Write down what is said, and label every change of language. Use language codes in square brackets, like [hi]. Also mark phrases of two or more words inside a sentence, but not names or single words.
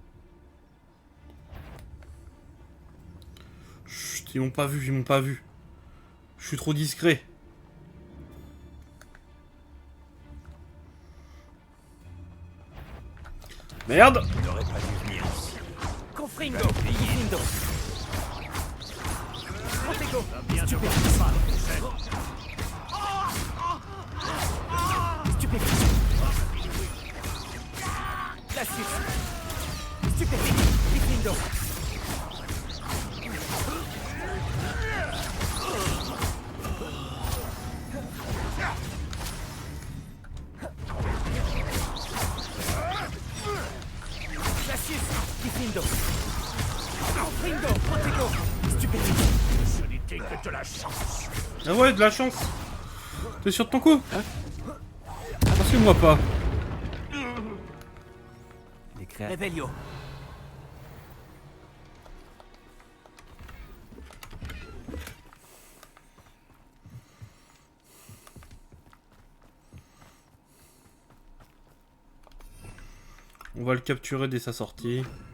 [fr] Chut, ils m'ont pas vu, ils m'ont pas vu. Je suis trop discret. Merde! Tu n'aurais pas dû venir ici. Confringo. Confringo. Protego. Stupéfiant. Glacius. Stupéfiant. Confringo. Glacius. Confringo. Confringo. Protego. Stupéfiant. Ce n'était que de la chance. Ah ouais, de la chance. T'es sûr de ton coup? Parce que moi pas. créature. Revelio. On va le capturer dès sa sortie.